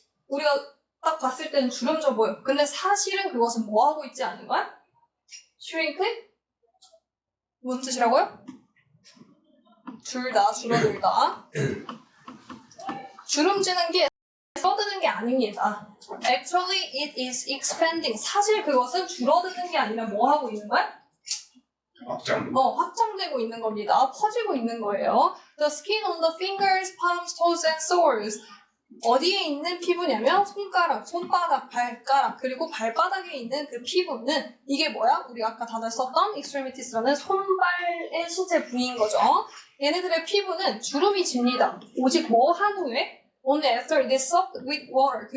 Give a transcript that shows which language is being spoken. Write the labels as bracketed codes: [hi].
[ko] 우리가 딱 봤을 때는 주름져 보여. 근데 사실은 그것은 뭐 하고 있지 않은 거야? shrink? 무슨 뜻이라고요? 줄다, 줄어들다. 주름지는 게 줄어드는 게 아닙니다. [en] Actually, it is expanding. [ko] 사실 그것은 줄어드는 게 아니라 뭐 하고 있는 거야? 확장되고 있는 겁니다. 퍼지고 있는 거예요. [en] The skin on the fingers, palms, toes, and soles. [ko] 어디에 있는 피부냐면 손바닥, 발가락, 그리고 발바닥에 있는 그 피부는 이게 뭐야? 우리 아까 단어 썼던 extremities라는 손발의 신체 부위인 거죠. 얘네들의 피부는 주름이 집니다. 오직 뭐 한 후에? [en] Only after this soaked with water.